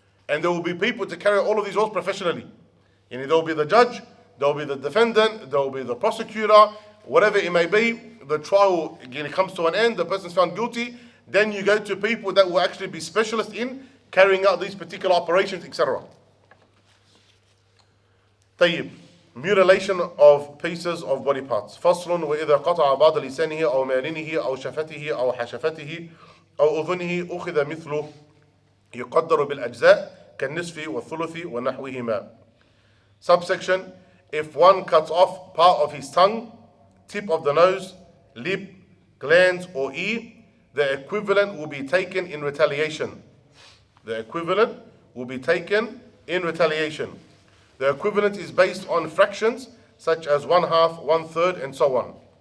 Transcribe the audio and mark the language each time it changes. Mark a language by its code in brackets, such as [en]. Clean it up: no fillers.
[en] And there will be people to carry all of these roles professionally. There will be the judge, there will be the defendant, there will be the prosecutor, whatever it may be. The trial comes to an end, the person's found guilty, then you go to people that will actually be specialists in carrying out these particular operations, etc. [ar] طيب. [en] Mutilation of pieces of body parts. [ar] فصل وإذا قطع بعض لسانه أو مالنه أو شفته أو حشفته أو أذنه أخذ مثله يقدر بالأجزاء كالنصف والثلث ونحوهما. [en] Subsection: if one cuts off part of his tongue, tip of the nose, lip, glands or ear, the equivalent will be taken in retaliation. The equivalent will be taken in retaliation. The equivalent is based on fractions such as 1/2, 1/3, and so on.